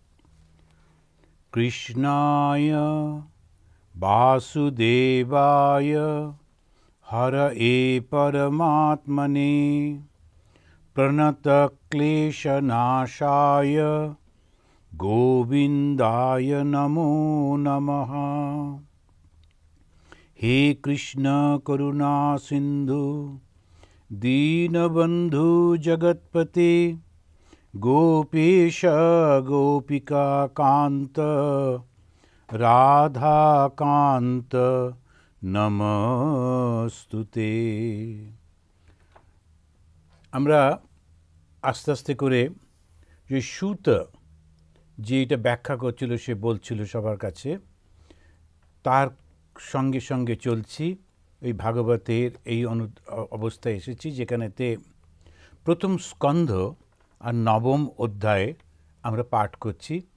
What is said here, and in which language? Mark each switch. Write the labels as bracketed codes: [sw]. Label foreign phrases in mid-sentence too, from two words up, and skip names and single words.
[sa] কৃষ্ণায় বাসুদেবায় হরয়ে পরমাত্মনে প্রণতক্লেশনাশায় গোবিন্দায় নমো নমঃ। हे कृष्ण करुणा सिंधु दीनबंधु जगतपते गोपेश गोपिका कांत राधा कांत नमस्तुते। [bn] আমরা আস্তে আস্তে করে যে সুত যে এটা ব্যাখ্যা করছিল সে বলছিল সবার কাছে, তার সঙ্গে সঙ্গে চলছি। এই ভাগবতের এই অবস্থায় এসেছি যেখানেতে প্রথম স্কন্ধ আর নবম অধ্যায়ে আমরা পাঠ করছি।